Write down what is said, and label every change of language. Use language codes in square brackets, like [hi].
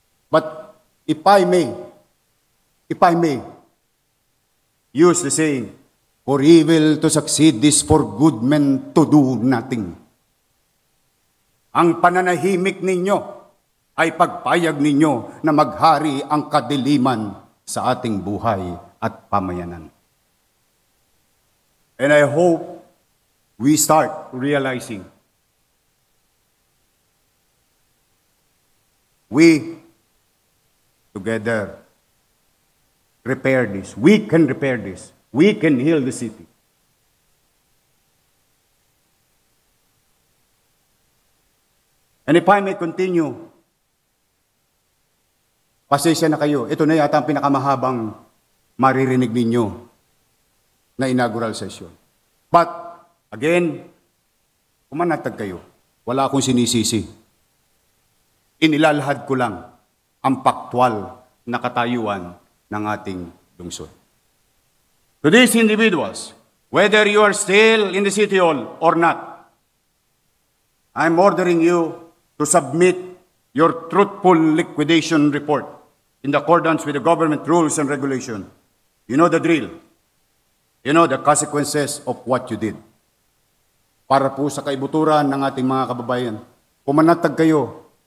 [en] But if I may use the saying, for evil to succeed is for good men to do nothing. [tl] Ang pananahimik ninyo ay pagpayag ninyo na maghari ang kadiliman sa ating buhay at pamayanan. [en] And I hope we start realizing we together repair this. We can repair this. We can heal the city. And if I may continue, [tl] pasensya na kayo. Ito na yata ang pinakamahabang maririnig ninyo na inaugural session. [en] But, again, [tl] pumanatag kayo. Wala akong sinisisi. Inilalahad ko lang ang paktwal na katayuan ng ating lungsod. [en] To these individuals, whether you are still in the City Hall or not, I'm ordering you to submit your truthful liquidation report in accordance with the government rules and regulation. You know the drill. You know the consequences of what you did. [tl] Para po sa kaibuturan ng ating mga kababayan, pumanatag kayo.